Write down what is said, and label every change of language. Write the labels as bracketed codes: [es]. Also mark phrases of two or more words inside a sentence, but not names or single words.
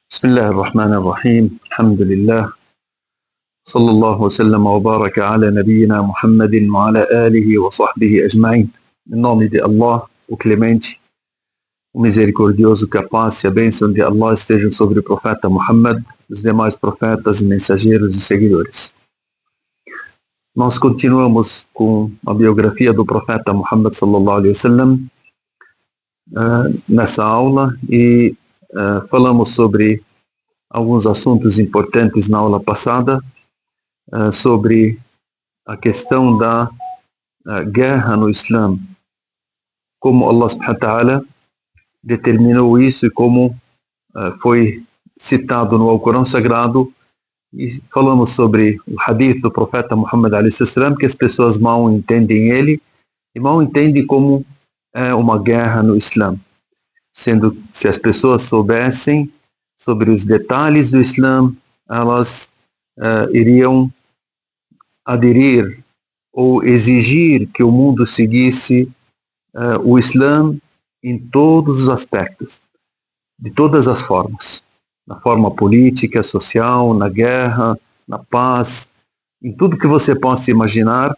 [ar] بسم الله الرحمن الرحيم الحمد لله صلى الله وسلم وبارك على نبينا محمد وعلى آله وصحبه أجمعين. [pt] Em nome de Allah, o Clemente, o Misericordioso, que a paz e a bênção de Allah estejam sobre o profeta Muhammad, os demais profetas e mensageiros e seguidores. Nós continuamos com a biografia do profeta Muhammad [ar] صلى الله عليه وسلم [pt] nessa aula e falamos sobre alguns assuntos importantes na aula passada, sobre a questão da guerra no Islã, como [ar] الله سبحانه وتعالى [pt] determinou isso e como foi citado no Alcorão Sagrado, e falamos sobre o hadith do profeta Muhammad [ar] عليه السلام, [pt] que as pessoas mal entendem ele e mal entendem como é uma guerra no Islã, sendo que se as pessoas soubessem sobre os detalhes do Islã, elas iriam aderir ou exigir que o mundo seguisse o Islã em todos os aspectos, de todas as formas, na forma política, social, na guerra, na paz, em tudo que você possa imaginar.